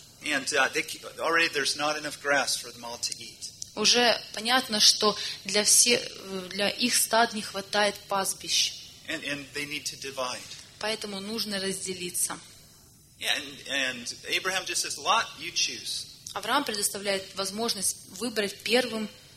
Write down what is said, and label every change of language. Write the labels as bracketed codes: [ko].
[en] And already there's not enough grass for them all to eat. [ru] Уже понятно, что для всех, для их стад не хватает пастбищ. [en] And they need to divide. [ru] Поэтому нужно разделиться. [en] Yeah, and Abraham just says, Lot, you choose. [ru] Авраам предоставляет возможность выбрать первым